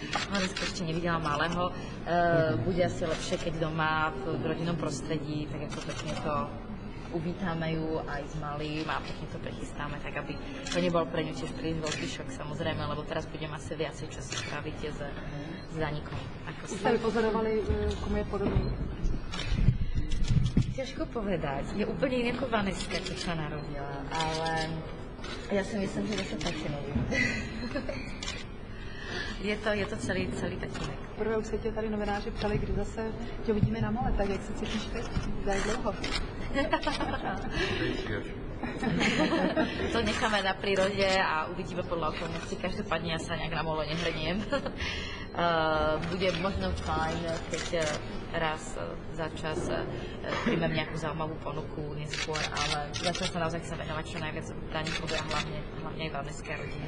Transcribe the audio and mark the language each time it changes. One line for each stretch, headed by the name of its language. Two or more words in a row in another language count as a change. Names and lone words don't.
Slovak: Vaneska ešte nevidela malého. Bude asi lepšie, keď doma v rodinnom prostredí, tak ako pekne to uvítame ju aj s malým a pekne to prechystáme, tak aby to nebol pre ňu tiež príliš veľký šok, samozrejme, lebo teraz budem asi viacej času stráviť s Danikom. Už ste vypozorovali, komu je podobný? Ťažko povedať. Je úplne iný ako Vaneska, keď sa narodila, ale ja si myslím, že to tatínek.
Czech: Je to celý tatínek. Prvé už se tě tady novináři ptali, kdy zase tě uvidíme na mole, tak jak se cítíš teď? Za jak dlouho?
Slovak: To necháme na prírode a uvidíme podľa okolností. Každopádne ja sa nejak na molo nehrniem. Bude možno fajn, keď raz za čas príjmem nejakú zaujímavú ponuku neskôr, ale zatiaľ sa naozaj chcem venovať čo najviac Danikovi a hlavne aj Vaneské rodine.